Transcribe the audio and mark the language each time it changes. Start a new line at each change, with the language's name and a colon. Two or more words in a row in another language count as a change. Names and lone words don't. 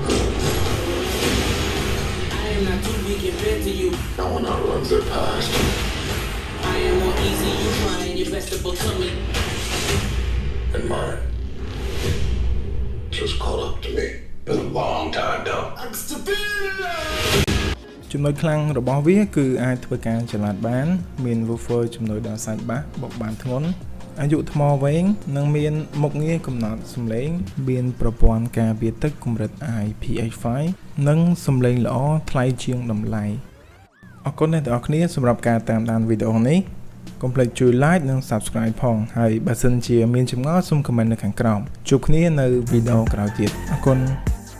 English: Not too weak compared to you. No one outruns their past. I am more easy, you trying your best to become me. And mine just caught up to me. Been a long time, though.
Khmer: ចំណុចខ្លាំងរបស់វាគឺអាចធ្វើការចល័តបានមាន woofer ជំនួយដល់សាច់បាសបុកបានធ្ងន់អាយុថ្មវែងនិងមានមុខងារកំណត់សំឡេងមានប្រព័ន្ធការពារទឹកកម្រិត IPX5 និងសំឡេងល្អថ្លៃជាងតម្លៃអរគុណអ្នកទាំងអស់គ្នាសម្រាប់ការតាមដានវីដេអូនេះកុំភ្លេចជួយ like និង subscribe ផងហើយបើសិនជាមានចម្ងល់សូម comment នៅខាងក្រោមជួបគ្នានៅវីដេអូក្រោយទៀតអរគុណ